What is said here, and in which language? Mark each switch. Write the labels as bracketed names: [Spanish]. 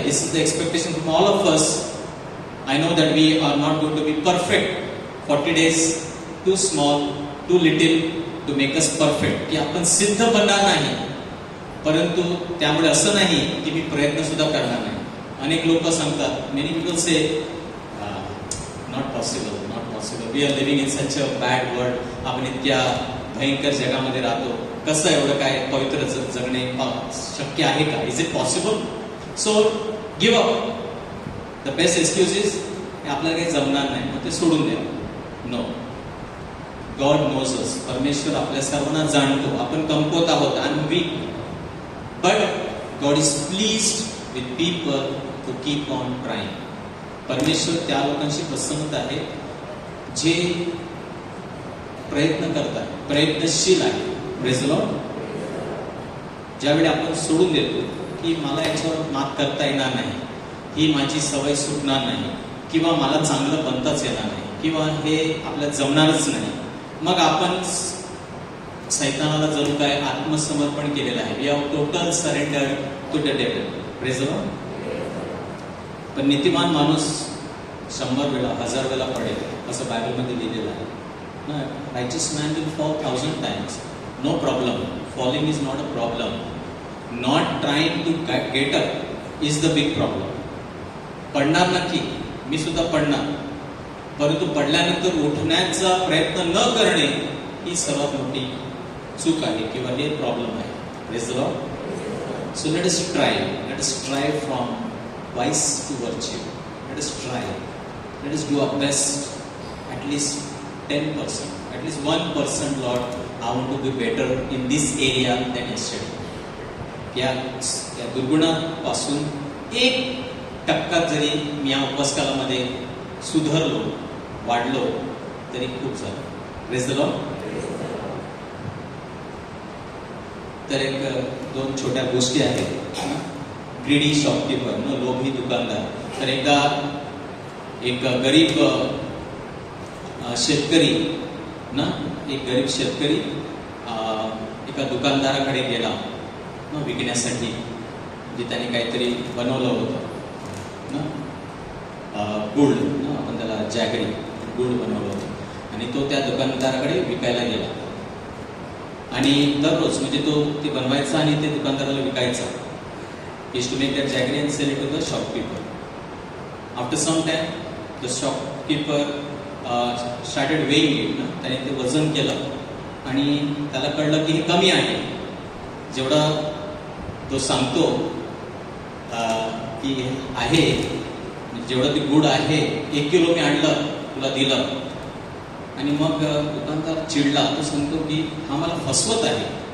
[English] This is the expectation from all of us. I know that we are not going to be perfect. 40 days too small too little to make us perfect [Marathi] की आपण सिद्ध बनणार नाही. परंतु त्यामुळे असं नाही की मी प्रयत्न सुद्धा करणार नाही. अनेक लोक सांगतात, [English] Many people say not possible not possible. We are living in such a bad world. [Marathi] आपण इतक्या भयंकर जगामध्ये राहतो, कसं एवढं काय पवित्र जगणे शक्य आहे का? [English] Is it possible? So give up. The best excuse is [Marathi] आपल्याला काही जमणार नाही मग ते सोडून द्या. [English] No. God knows us. [Marathi] परमेश्वर आपल्या सर्वांना जाणतो. आपण कमकुवत आहोत. [English] I am weak. But God is pleased with people to keep on trying. [Marathi] परमेश्वर त्या लोकांशी प्रसन्न आहे जे प्रयत्न करतात, प्रयत्नशील आहे. [English] Praise the Lord. [Marathi] ज्यावेळी आपण सोडून देतो की मला याच्यावर मात करता येणार नाही, ही माझी सवय सुटणार नाही किंवा मला चांगलं बनताच येणार नाही किंवा हे आपल्याला जमणारच नाही, मग आपण सैतानाला जणू काय आत्मसमर्पण केलेलं आहे. [English] We have total surrender to the devil. Praise the Lord. [Marathi] पण नीतिमान माणूस 100 वेळा 1000 वेळा पडेल असं बायबलमध्ये लिहिलेलं आहे. [English] Righteous man will fall 1,000 times. No problem. Falling is not a problem. Not trying to get up is the big problem. [Marathi] पडणार नक्की, मी सुद्धा पडणार, परंतु पडल्यानंतर उठण्याचा प्रयत्न न करणे ही सर्वात मोठी चूक आहे किंवा हे प्रॉब्लेम आहे. [English] Praise the Lord. So let us try. Let us try from vice to virtue. Let us try. Let us do our best. At least 10%, at least 1%, Lord, I want to be better in this area than yesterday. [Marathi] या दुर्गुणापासून 1% जरी मी या उपवासकालामध्ये सुधारलो, वाढलो तरी खूप झालं. [English] Praise the Lord. [Marathi] तर एक 2 छोट्या गोष्टी आहेत. ग्रीडी शॉपकीपर, लोभी दुकानदार. तर एकदा एक गरीब शेतकरी एक गरीब शेतकरी एका दुकानदाराकडे गेला विकण्यासाठी, जे त्याने काहीतरी बनवलं होतं गुळ, आपण त्याला जॅगरी गुळ बनवलं होतं आणि तो त्या दुकानदाराकडे विकायला गेला. आणि दररोज म्हणजे तो ते बनवायचा आणि ते दुकानदाराला विकायचा. [English] Is to make that jaggery and sell it to the shopkeeper. After some time the shopkeeper started weighing it. [Marathi] त्याने ते वजन केलं आणि त्याला कळलं की हे कमी आहे. जेवढा तो सांगतो की आहे, जेवढं ते गुड आहे, 1 किलो मी आणलं तुला दिलं. आणि मग दुकानदार चिडला. तो सांगतो की हा मला फसवत आहे.